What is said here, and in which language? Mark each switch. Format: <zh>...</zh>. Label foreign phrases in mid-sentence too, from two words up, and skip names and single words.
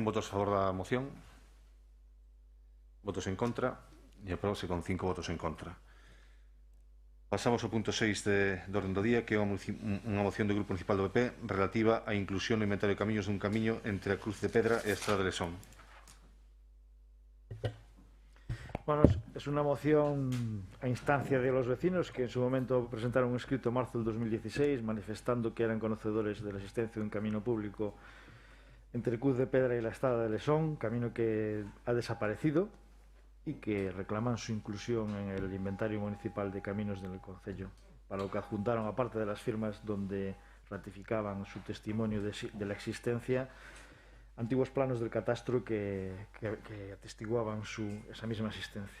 <gl>Votos a favor da moción? Votos en contra? E aprobase con 5 votos en contra. Pasamos ao punto 6 do orden do día, que é unha moción do Grupo Municipal do PP relativa á inclusión no inventario de camiños dun camiño entre a Cruz de Pedra e a Estrada de Lesón.</gl> <es>Bueno, es una moción a instancia de los vecinos que en su momento presentaron un escrito en marzo del 2016 manifestando que eran conocedores de la existencia de un camino público entre Cruz de Pedra y la Estrada de Lesón, camino que ha desaparecido y que reclaman su inclusión en el inventario municipal de caminos del concello, para lo que adjuntaron, aparte de las firmas donde ratificaban su testimonio de la existencia, antiguos planos del catastro que atestiguaban esa misma existencia.</es>